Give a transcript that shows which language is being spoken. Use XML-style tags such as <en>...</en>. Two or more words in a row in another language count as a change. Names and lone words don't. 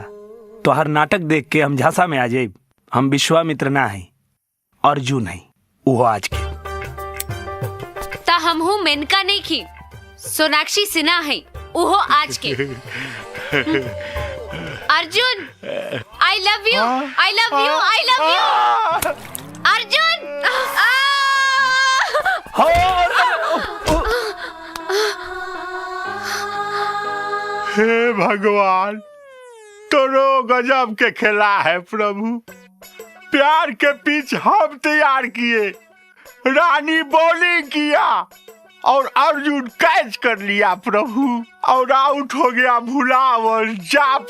<bho>तोहर नाटक देख के हम झांसा में आ जाइब। हम विश्वामित्र ना है, अर्जुन है, वो आज के। ता हम हूँ मेनका नहीं की, सोनाक्षी सिन्हा है, वो आज के।</bho> <en>अर्जुन I love you, I love you, I love you अर्जुन।</en> <bho>हे भगवान, तोरो गजब के खेला है प्रभु। प्यार के पिच हम तैयार किए, रानी बॉलिंग किया और अर्जुन कैच कर लिया प्रभु, और आउट हो गया भुलावर।</bho>